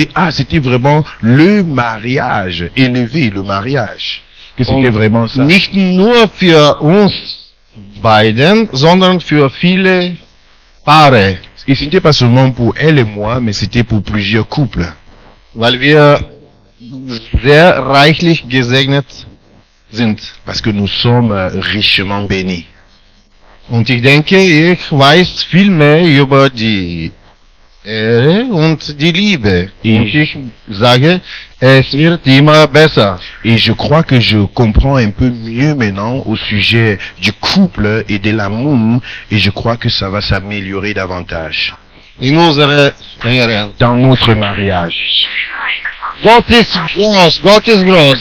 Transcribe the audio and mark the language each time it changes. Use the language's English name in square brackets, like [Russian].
[French] C'était vraiment le mariage, élevé le mariage. Que c'était vraiment ça. [German] Nicht nur für uns beiden, sondern für viele Paare, [French] Et c'était pas seulement pour elle et moi, mais c'était pour plusieurs couples. [German] weil wir sehr reichlich gesegnet sind. [French] Parce que nous sommes richement bénis. [German] Und ich denke, ich weiß viel mehr über die Ehre und die Liebe. Und ich sage, es wird immer besser. [French] Et je crois que je comprends un peu mieux maintenant au sujet du couple et de l'amour. Et je crois que ça va s'améliorer davantage. [German] In unserer Ehe. [French] Dans notre mariage. [German] Gott ist groß, Gott ist groß.